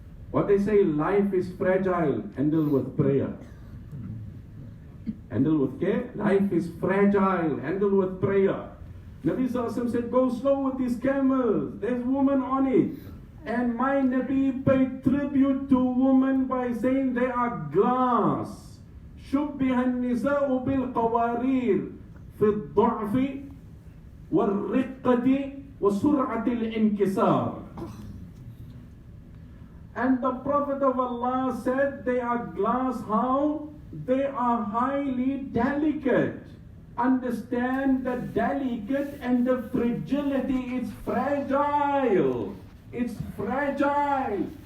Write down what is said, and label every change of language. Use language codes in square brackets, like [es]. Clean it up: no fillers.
[en] What they say, life is fragile, handle with prayer. Handle with care. Life is fragile, handle with prayer. Nabi Sallallahu Alaihi Wasallam said, go slow with these camels. There's women on it. And my Nabi paid tribute to women by saying they are glass. [ar] شبه النساء بالقوارير في الضعف والرقة وسرعة الانكسار. [en] And the Prophet of Allah said they are glass. How? They are highly delicate. Understand the delicate and the fragility. It's fragile. It's fragile.